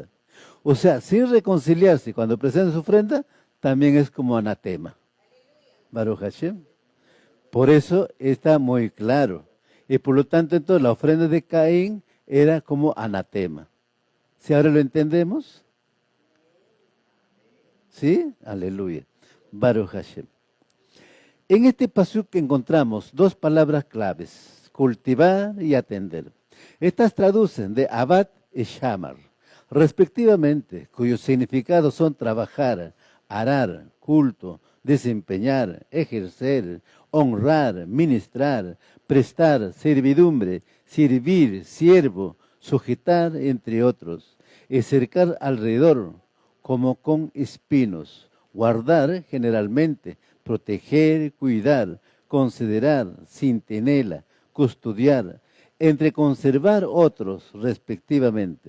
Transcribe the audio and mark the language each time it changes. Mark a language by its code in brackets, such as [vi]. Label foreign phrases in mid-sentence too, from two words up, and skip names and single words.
[es] O sea, sin reconciliarse, cuando presenta su ofrenda, también es como anatema. [he] ברוך השם. [es] Por eso está muy claro. Y por lo tanto, entonces, la ofrenda de Caín era como anatema. ¿Sí ahora lo entendemos? ¿Sí? Aleluya. [he] ברוך השם. [es] En este pasuk encontramos dos palabras claves, cultivar y atender. Estas traducen de abad y shamar, respectivamente, cuyos significados son trabajar, arar, culto, desempeñar, ejercer, honrar, ministrar, prestar, servidumbre, servir, siervo, sujetar, entre otros, y cercar alrededor, como con espinos, guardar generalmente, proteger, cuidar, considerar, centinela, custodiar, entre conservar otros, respectivamente.